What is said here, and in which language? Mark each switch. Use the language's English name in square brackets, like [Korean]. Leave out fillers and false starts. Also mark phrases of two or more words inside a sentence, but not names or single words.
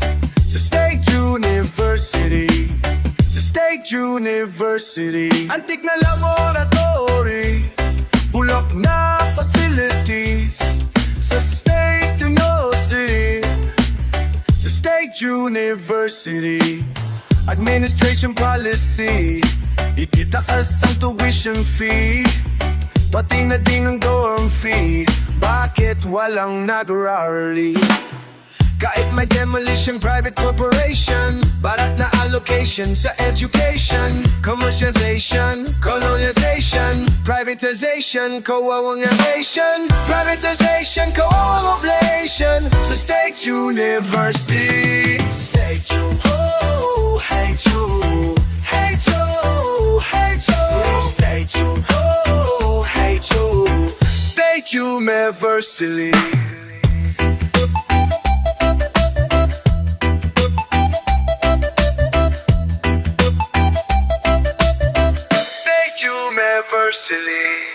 [Filipino] Sa State University, sa State University, antik na laboratory, bulok na facilities. Sa State University, sa State University, [English] administration policy, [Filipino] ititaas ang [English] tuition fee, [Filipino] pati na din ang [English] dorm fee. [Filipino] Bakit walang nag-rally? Kahit may demolition, [English] private corporation, [Filipino] barat na allocation sa education. [English] Commercialization, colonization, privatization, kawawang nation. Privatization, kawawang oblation sa State University. State U, oh, hate you, hate you, hate you. State U, oh, hate you, State University. University.